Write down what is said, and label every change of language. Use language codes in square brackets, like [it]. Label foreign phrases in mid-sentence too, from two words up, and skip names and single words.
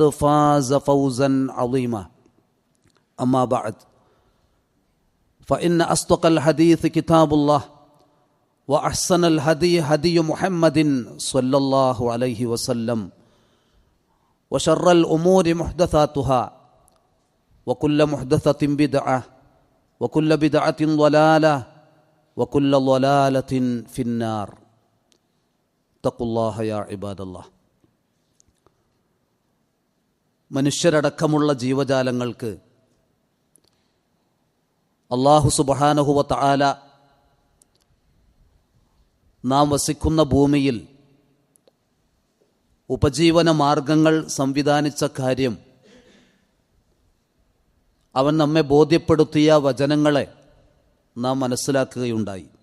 [ar] فاز فوزا عظيما أما بعد فإن أصدق الحديث كتاب الله وأحسن الهدي هدي محمد صلى الله عليه وسلم وشر الأمور محدثاتها وكل محدثة بدعة وكل بدعة ضلالة وكل ضلالة في النار اتقوا الله يا عباد الله [ml] മനുഷ്യരടക്കമുള്ള ജീവജാലങ്ങൾക്ക് [ar] الله سبحانه وتعالى [ml] നാം വസിക്കുന്ന ഭൂമിയിൽ ഉപജീവന മാർഗങ്ങൾ സംവിധാനിച്ച കാര്യം അവൻ നമ്മെ ബോധ്യപ്പെടുത്തിയ വചനങ്ങളെ നാം മനസ്സിലാക്കുകയുണ്ടായി.